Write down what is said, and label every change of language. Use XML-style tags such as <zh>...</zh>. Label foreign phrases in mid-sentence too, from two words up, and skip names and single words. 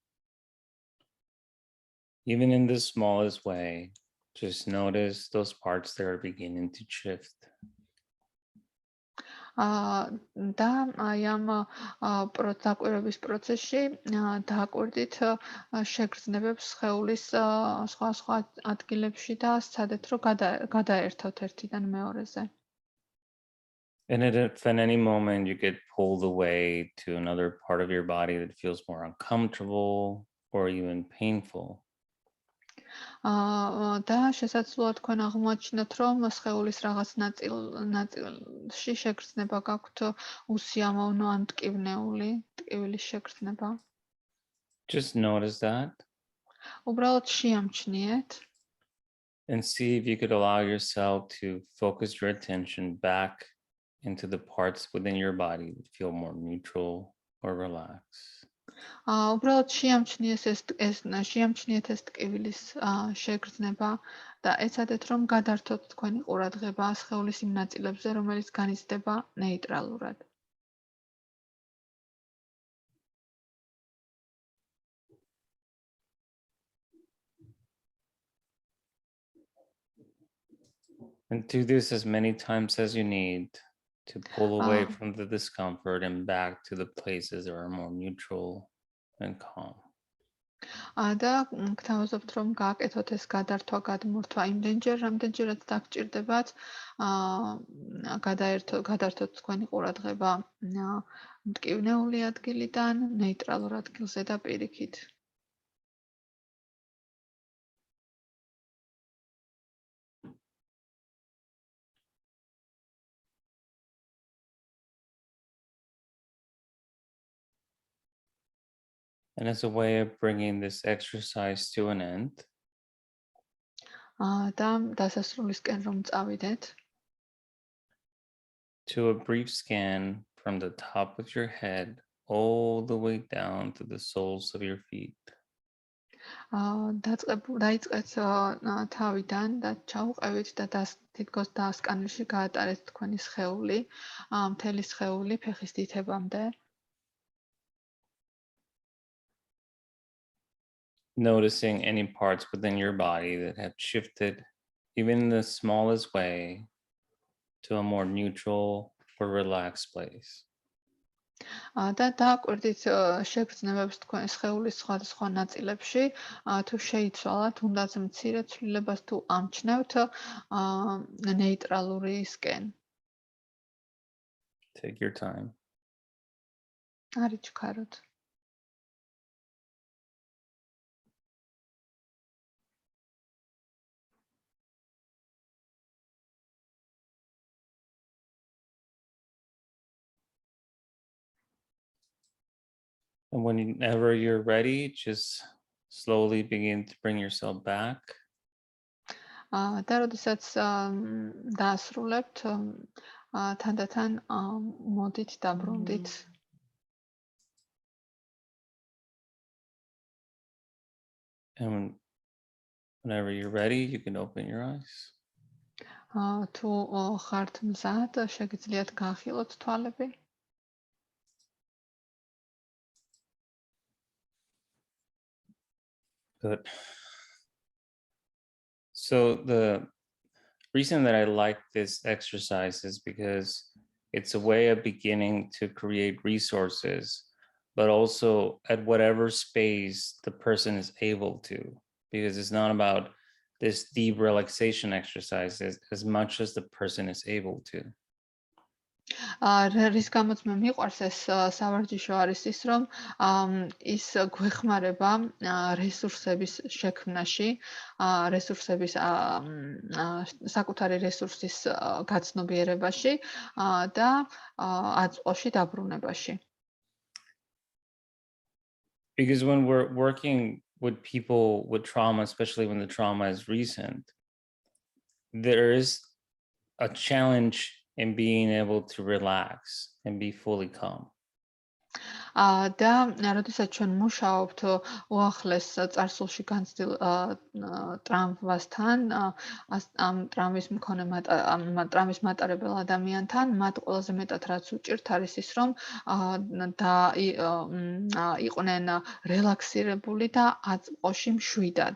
<en>Even in the smallest way, just notice those parts that are beginning to shift.</en> <ka>და აი ამ დაკვირვების პროცესში დააკვირდით შეგრძნებებს სხეულის სხვა ადგილებში და სცადეთ, რომ გადაერთოთ ერთიდან მეორეზე.</ka> <en>And if at any moment you get pulled away to another part of your body that feels more uncomfortable or even painful.</en> <ka>და შესაძლოა თქვენ აღმოაჩინოთ, რომ სხეულის რაღაც ნაწილში შეგრძნება გაქვთ უსიამოვნო ან ტკივილის შეგრძნება.</ka> <en>Just notice that.</en> <ka>უბრალოდ შეამჩნიეთ.</ka> <en>And see if you could allow yourself to focus your attention back into the parts within your body that feel more neutral or relaxed.</en> <ka>უბრალოდ შეამჩნიეთ ეს ტკივილის შეგრძნება და ეცადეთ, რომ გადართოთ თქვენი ყურადღება სხეულის იმ ნაწილებზე, რომელიც განიცდება ნეიტრალურად.</ka> <en>And do this as many times as you need to pull away from the discomfort and back to the places that are more neutral and calm.</en> <ka>და გთავაზობთ, რომ გააკეთოთ ეს გადართვა, გადმორთვა იმდენჯერ, რამდენჯერაც დაგჭირდებათ, გადართოთ თქვენი ყურადღება მტკივნეული ადგილიდან ნეიტრალურ ადგილზე და პირიქით.</ka> <en>And as a way of bringing this exercise to an end,</en> <ka>და დასასრულისკენ რომ წავიდეთ,</ka> <en>to a brief scan from the top of your head all the way down to the soles of your feet.</en> <ka>დაიწყეთ თავიდან და ჩაუყევით და თითქოს დასკანერში გაატარეთ თქვენი სხეული, მთელი სხეული ფეხის თითებამდე.</ka> <en>Noticing any parts within your body that have shifted, even in the smallest way, to a more neutral or relaxed place.</en> <ka>და დააკვირდით შეგრძნებებს თქვენ სხეულის სხვადასხვა ნაწილებში, თუ შეიცვალა, თუნდაც მცირე ცვლილებას თუ ამჩნევთ ნეიტრალურისკენ.</ka> <en>Take your time.</en> <ka>არ იჩქაროთ.</ka> <en>And whenever you're ready, just slowly begin to bring yourself back.</en> <ka>და როდესაც დაასრულებთ, თანდათან მოდით დაბრუნდით.</ka> <en>And whenever you're ready, you can open your eyes.</en> <ka>თუ ხართ მზად, შეგიძლიათ გაახილოთ თვალები.</ka> <en>Good. So the reason that I like this exercise is because it's a way of beginning to create resources, but also at whatever space the person is able to, because it's not about this deep relaxation exercise as much as the person is able to.</en> <ka>რის გამოც მე მიყვარს ეს სავარჯიშო არის ის, რომ ის გვეხმარება რესურსების შექმნაში, რესურსების საკუთარი რესურსის გაცნობიერებაში და აწყვოში დაბრუნებაში.</ka> <en>Because when we're working with people with trauma, especially when the trauma is recent, there is a challenge in being able to relax and be fully calm.</en> <ka>და როდესაც ჩვენ მუშაობთ უახლეს წარსულში განცდილ ტრამვასთან, ამ ტრამვის მქონე ტრამვის მატარებელ ადამიანთან, მათ ყველაზე მეტად რაც უჭირთ არის ის, რომ იყვნენ რელაქსირებული და აწყვოში მშვიდად.</ka>